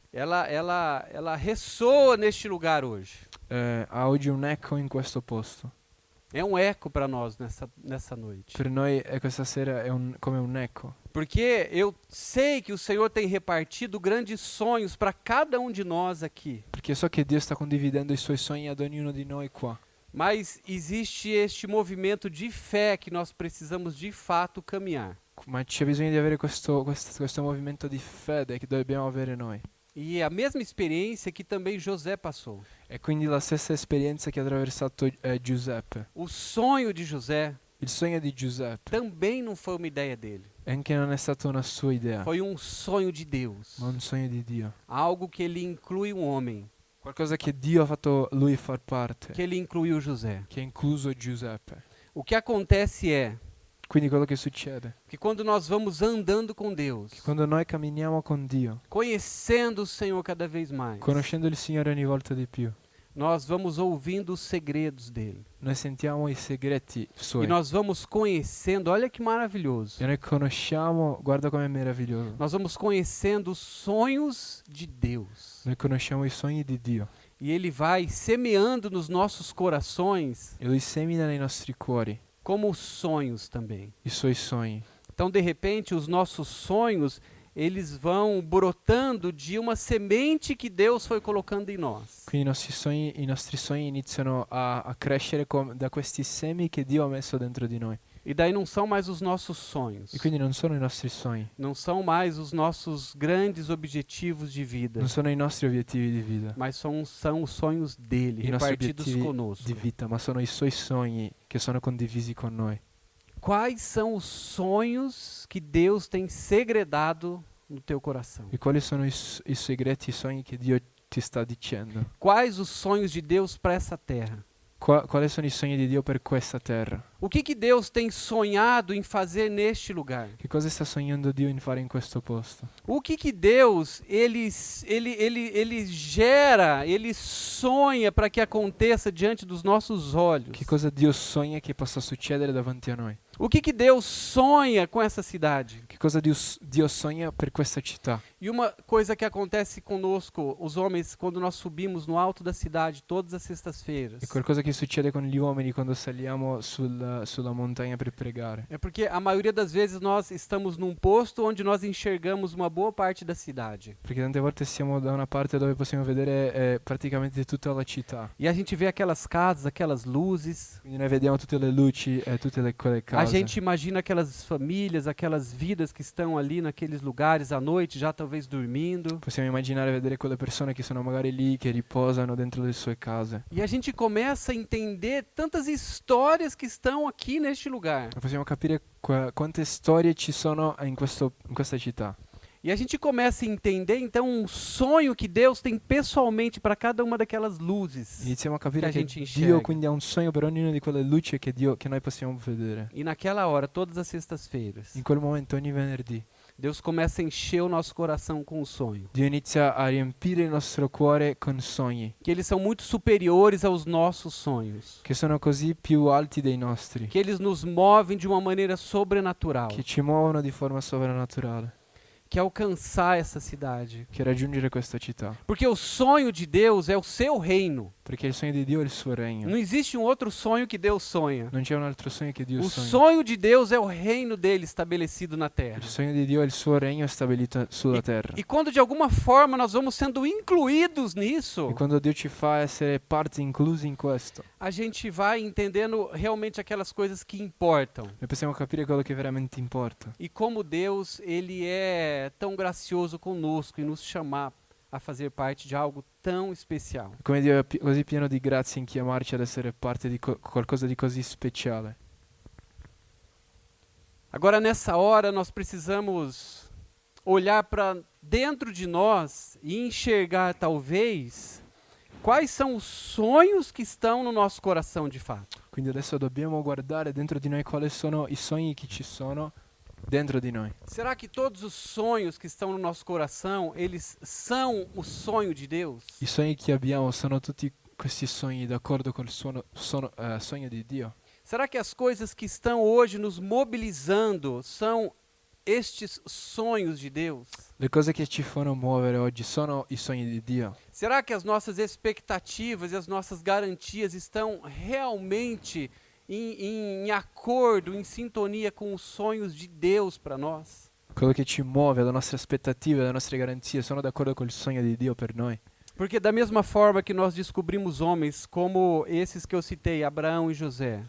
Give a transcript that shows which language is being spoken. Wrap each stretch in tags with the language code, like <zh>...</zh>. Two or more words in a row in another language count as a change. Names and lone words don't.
<pt>ela ressoa neste lugar hoje.</pt> <it>ha oggi un eco in questo posto.</it> <pt>É um eco para nós nessa noite.</pt> <it>Per noi questa sera è come un eco.</it> <pt>Porque eu sei que o Senhor tem repartido grandes sonhos para cada um de nós aqui.</pt> <it>Perché so che Dio sta condividendo i suoi sogni ad ognuno di noi qua.</it> <pt>Mas existe este movimento de fé que nós precisamos de fato caminhar.</pt> <it>Ma c'è bisogno di avere questo movimento di fede che dobbiamo avere noi.</it> <pt>E a mesma experiência que também José passou.</pt> <it>E quindi la stessa esperienza che ha attraversato Giuseppe.</it> <pt>O sonho de José</pt> <it>Il sogno di Giuseppe</it> <pt>também não foi uma ideia dele.</pt> <it>anche non è stata una sua idea,</it> <pt>Foi um sonho de Deus.</pt> <it>ma un sogno di Dio.</it> <pt>Algo que ele inclui um homem,</pt> <it>Qualcosa che Dio ha fatto lui far parte,</it> <pt>que ele incluiu José.</pt> <it>che ha incluso Giuseppe.</it> <pt>O que acontece é</pt> <it>Quindi quello che succede,</it> <pt>que quando nós vamos andando com Deus,</pt> <it>quando noi camminiamo con Dio,</it> <pt>conhecendo o Senhor cada vez mais,</pt> <it>conoscendo il Signore ogni volta di più,</it> <pt>nós vamos ouvindo os segredos dele.</pt> <it>noi sentiamo i segreti</it> <pt>E</pt> <it>suoi.</it> <pt>nós vamos conhecendo, olha que maravilhoso.</pt> <it>E noi conosciamo, guarda com'è meraviglioso,</it> <pt>Nós vamos conhecendo os sonhos de Deus.</pt> <it>noi conosciamo i sogni di Dio.</it> <pt>E ele vai semeando nos nossos corações</pt> <it>E lui semina nei nostri cuori</it> <pt>como sonhos também.</pt> <it>i suoi sogni.</it> <pt>Então, de repente, os nossos sonhos, eles vão brotando de uma semente que Deus foi colocando em nós.</pt> <it>Quindi i nostri sogni iniziano a crescere da questi semi che Dio ha messo dentro di noi.</it> <pt>E daí não são mais os nossos sonhos.</pt> <it>E quindi non sono i nostri sogni,</it> <pt>Não são mais os nossos grandes objetivos de vida.</pt> <it>non sono i nostri obiettivi di vita,</it> <pt>Mas são os sonhos dele,</pt> <it>i nostri</it> <pt>repartidos</pt> <it>obiettivi</it> <pt>conosco.</pt> <it>di vita, ma sono i suoi sogni che sono condivisi con noi.</it> <pt>Quais são os sonhos que Deus tem segredado no teu coração?</pt> <it>E quali sono i segreti, i sogni che Dio ti sta dicendo?</it> <pt>Quais os sonhos de Deus para essa terra?</pt> <it>Quali sono i sogni di Dio per questa terra?</it> <pt>O que Deus tem sonhado em fazer neste lugar?</pt> <it>Che cosa sta sognando Dio in fare in questo posto?</it> <pt>O que Deus ele gera, ele sonha para que aconteça diante dos nossos olhos?</pt> <it>Che cosa Dio sogna che possa succedere davanti a noi?</it> <pt>O que Deus sonha com essa cidade?</pt> <it>Che cosa Dio sogna per questa città?</it> <pt>E uma coisa que acontece conosco, os homens, quando nós subimos no alto da cidade todas as sextas-feiras,</pt> <it>E qualcosa che succede con gli uomini quando saliamo sulla montagna per pregare.</it> <pt>é porque a maioria das vezes nós estamos num posto onde nós enxergamos uma boa parte da cidade.</pt> <it>Perché tante volte siamo da una parte dove possiamo vedere praticamente tutta la città.</it> <pt>E a gente vê aquelas casas, aquelas luzes.</pt> <it>Quindi noi vediamo tutte le luci e tutte quelle</it> <pt>A</pt> <it>case.</it> <pt>gente imagina aquelas famílias, aquelas vidas que estão ali naqueles lugares à noite, já talvez dormindo.</pt> <it>Possiamo immaginare vedere quelle persone che sono magari lì, che riposano dentro le sue case.</it> <pt>E a gente começa a entender tantas histórias que estão aqui neste lugar.</pt> <it>E possiamo capire quante storie ci sono in questa città.</it> <pt>E a gente começa a entender então um sonho que Deus tem pessoalmente para cada uma daquelas luzes.</pt> <it>Iniziamo a capire</it> <pt>Che a</pt> <it>che</it> <pt>gente</pt> <it>Dio</it> <pt>enxerga.</pt> <it>quindi ha un sogno per ognuna di quelle luci che noi possiamo vedere.</it> <pt>E naquela hora, todas as sextas-feiras,</pt> <it>In quel momento, ogni venerdì,</it> <pt>Deus começa a encher o nosso coração com o sonho.</pt> <it>Dio inizia a riempire il nostro cuore con sogni,</it> <pt>Que eles são muito superiores aos nossos sonhos.</pt> <it>che sono così più alti dei nostri,</it> <pt>Que eles nos movem de uma maneira sobrenatural.</pt> <it>che ci muovono di forma sovrannaturale,</it> <pt>Que alcançar essa cidade.</pt> <it>che raggiungere questa città.</it> <pt>Porque o sonho de Deus é o seu reino.</pt> <it>Perché il sogno di Dio è il suo regno.</it> <pt>Não existe um outro sonho que Deus sonha.</pt> <it>Non c'è un altro sogno che Dio</it> <pt>O</pt> <it>sogna.</it> <pt>sonho de Deus é o reino dele estabelecido na terra.</pt> <it>Il sogno di Dio è il suo regno stabilito sulla terra.</it> <pt>E quando de alguma forma nós vamos sendo incluídos nisso,</pt> <it>E quando Dio ci fa essere parte inclusi in questo,</it> <pt>a gente vai entendendo realmente aquelas coisas que importam.</pt> <it>noi possiamo capire quello che veramente importa.</it> <pt>E como Deus, ele é tão gracioso conosco em nos chamar a fazer parte de algo tão especial.</pt> <it>Come Dio è così pieno di grazia in chiamarci ad essere parte di qualcosa di così speciale.</it> <pt>Agora, nessa hora, nós precisamos olhar para dentro de nós e enxergar, talvez, quais são os sonhos que estão no nosso coração de fato.</pt> <it>Quindi adesso dobbiamo guardare dentro di noi quali sono i sogni che ci sono dentro di noi.</it> <pt>Será que todos os sonhos que estão no nosso coração, eles são o sonho de Deus?</pt> <it>I sogni che abbiamo sono tutti questi sogni d'accordo col sogno di Dio?</it> <pt>Será que as coisas que estão hoje nos mobilizando são estes sonhos de Deus?</pt> <it>Le cose che ci fanno muovere oggi sono i sogni di Dio?</it> <pt>Será que as nossas expectativas e as nossas garantias estão realmente em acordo, em sintonia com os sonhos de Deus para nós?</pt> <it>Quello che ci muove, le nostre aspettative, le nostre garanzie sono d'accordo col sogno di Dio per noi?</it> <pt>Porque da mesma forma que nós descobrimos homens como esses que eu citei, Abraão e José,</pt>